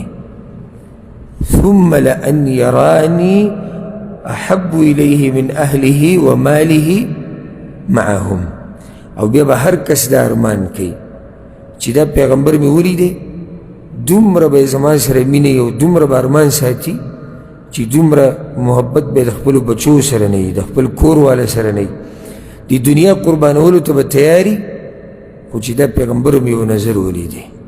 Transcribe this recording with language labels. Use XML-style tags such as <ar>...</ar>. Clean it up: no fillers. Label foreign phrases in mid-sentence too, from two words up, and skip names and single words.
<ar>ثم لأن يراني أحب إليه من أهله وماله معهم.</ar> <ps>او بیا به هر کس دا ارمان کوي چې دا پیغمبر مې ولیدی، دومره به زما سره مینه او دومره به ارمان ساتي چې دومره محبت به د خپلو بچو سره نه وي، د خپل کور والا سره نه وي، د دنیا قربانولو ته به تیاري، خو چې دا پیغمبر مې یو نظر ولیدی.</ps>